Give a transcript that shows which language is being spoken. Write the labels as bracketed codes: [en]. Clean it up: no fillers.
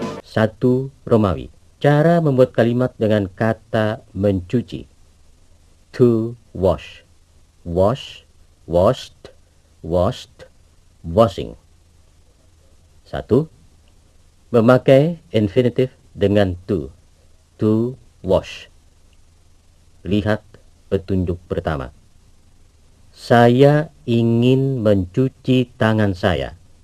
[id] Satu, Romawi. Cara membuat kalimat dengan kata mencuci. [en] To wash. Wash, washed, washed, washing. 1. [id] Memakai infinitive dengan to. [en] To wash. [id] Lihat petunjuk pertama. Saya ingin mencuci tangan saya.